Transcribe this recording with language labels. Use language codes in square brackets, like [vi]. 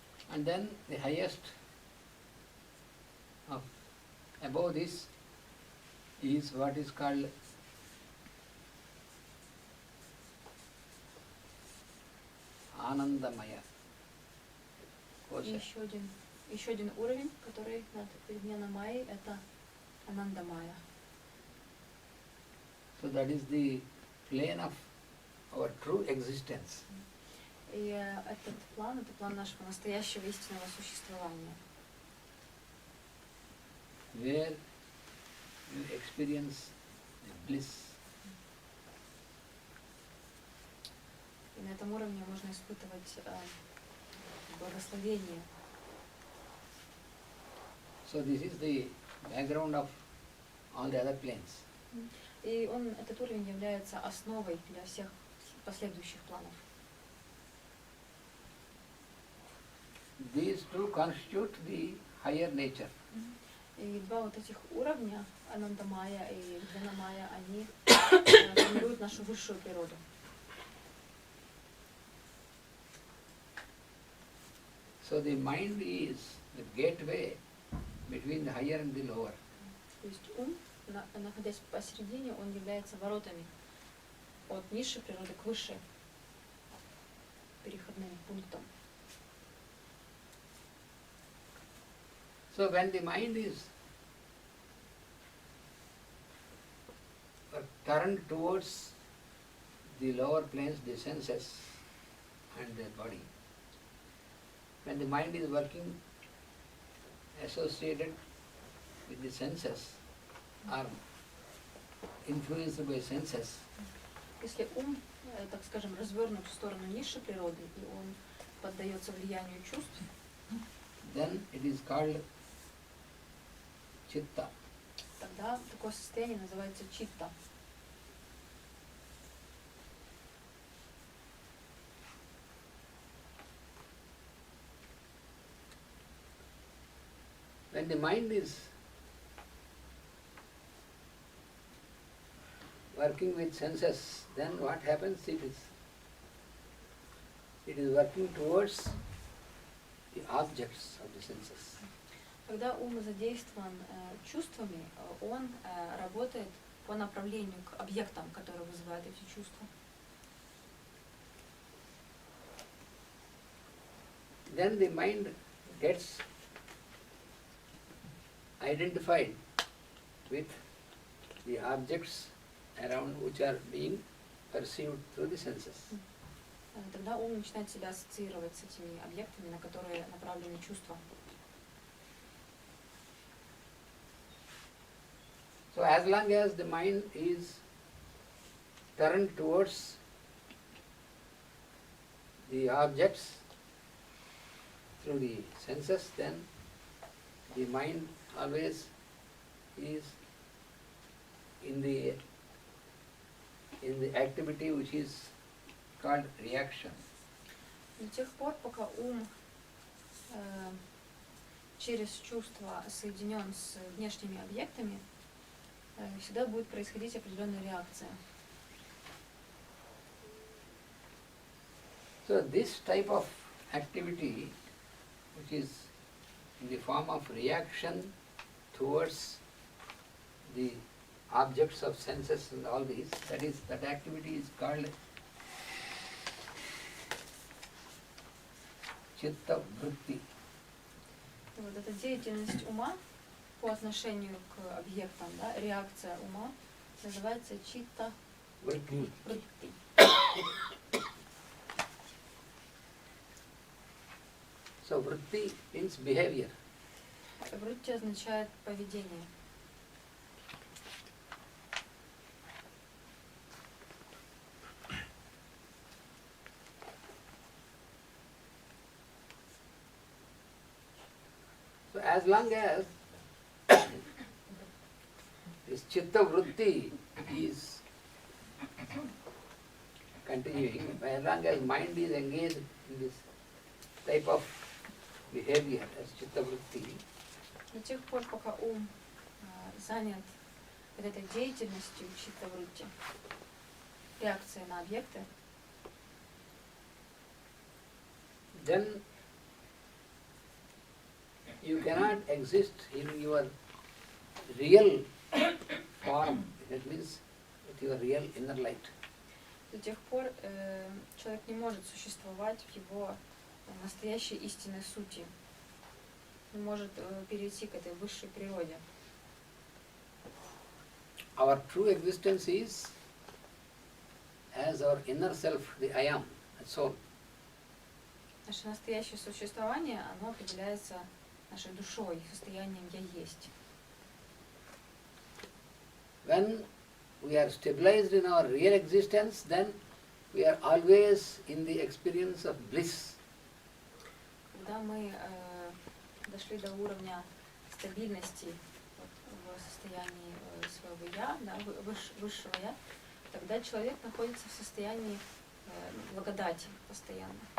[en] And then the highest of above this is what is called Anandamaya. [ru] И еще один уровень, который над Виджняна Майей, это Ананда Майя. [en] So that is the plane of our true existence. [ru] И этот план, это план нашего настоящего истинного существования. [en] Where you experience the bliss. [ru] И на этом уровне можно испытывать благословение. [en] So this is the background of all the other planes. [ru] И этот уровень является основой для всех последующих планов. [en] These two constitute the higher nature. [ru] И два вот этих уровня, Ананда Майя и Виджняна Майя, они формируют нашу высшую природу. [en] So the mind is the gateway between the higher and the lower. [ru] То есть ум, находясь посередине, он является воротами от низшей природы к высшей, переходным пунктом. [en] So when the mind is turned towards the lower planes, the senses and the body, when the mind is working associated with the senses or influenced by senses, [ru] Если ум, так скажем, развернут в сторону низшей природы, и он поддается влиянию чувств, [en] then it is called chitta. [ru] тогда такое состояние называется читта. [en] When the mind is working with senses, then what happens? It is working towards the objects of the senses. [ru] Когда ум задействован чувствами, он работает по направлению к объектам, которые вызывают эти чувства. [en] Then the mind gets identified with the objects around which are being perceived through the senses. [ru] Тогда ум начинает себя ассоциировать с этими объектами, на которые направлены чувства. [en] So as long as the mind is turned towards the objects through the senses, then the mind always is in the activity which is called reaction. [ru] До тех пор, пока ум через чувства соединен с внешними объектами, всегда будет происходить определенная реакция. [en] So this type of activity, which is in the form of reaction towards the objects of senses and all these, that activity is called chitta vritti. [ru] Вот эта деятельность ума по отношению к объектам, да, реакция ума, называется читта [en] Vritti. [ru] вритти. [en] So vritti means behavior. [ru] Вритти означает поведение. [en] So as long as this chitta vritti is continuing, as long as mind is engaged in this type of behavior as chitta vritti, [ru] До тех пор, пока ум занят вот этой деятельностью читта вритти, реакции на объекты, [en] then you cannot exist in your real form, that means with your real inner light. [ru] до тех пор человек не может существовать в его настоящей истинной сути. Он может перейти к этой высшей природе. [en] Our true existence is as our inner self, the I am, the soul. [ru] Наше настоящее существование, оно определяется нашей душой, состоянием «я есть». [en] When we are stabilized in our real existence, then we are always in the experience of bliss. [ru] Когда мы дошли до уровня стабильности в состоянии своего «я», да, высшего «я», тогда человек находится в состоянии благодати постоянно.